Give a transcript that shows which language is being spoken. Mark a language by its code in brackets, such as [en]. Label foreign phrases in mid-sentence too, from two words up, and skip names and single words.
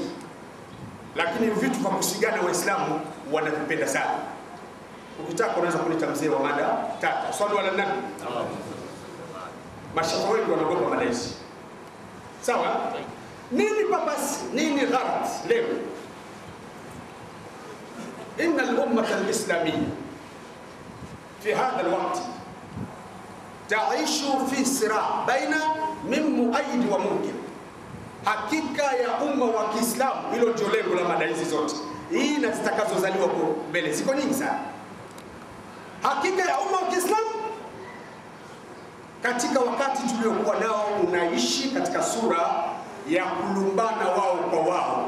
[sw] Lakini vitu vya kusigana Waislamu wanavipenda sana. Ukitaka unaweza kuleta mzee wa mada tata. Swali wala nani? Mashaka wengi wanaogopa mada hizi. Sawa? Nini purpose? Nini gharad leo? [ar] إن الأمة الإسلامية في هذا الوقت تعيش في صراع بين من مؤيد ومنكر. [sw] Hakika ya umma wa Kiislamu, hilo ndio lengo la mada hizi zote. hii na zitakazozaliwa huko mbele ziko nyingi sana. Hakika ya umma wa Kiislamu katika wakati tuliokuwa nao unaishi katika sura ya kulumbana wao kwa wao.